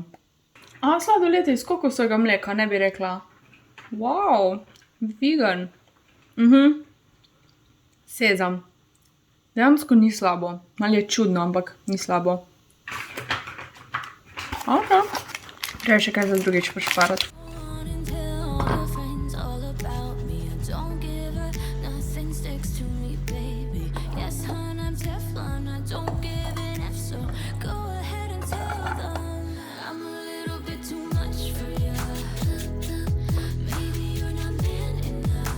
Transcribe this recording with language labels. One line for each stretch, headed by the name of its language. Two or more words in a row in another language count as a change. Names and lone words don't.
Slovenian: Sladoled iz kokosovega mleka, ne bi rekla. Wow, vegan. Sezam. Dejansko ni slabo. Malo je čudno, ampak ni slabo. Ok. Treba še kaj za drugič pošparati.
English: And tell all your friends all about me. I don't give a nothing sticks to me, baby. Yes, hon, I'm Teflon. I don't give an F, so go ahead and tell them I'm a little bit too much for you. Maybe you're not man enough.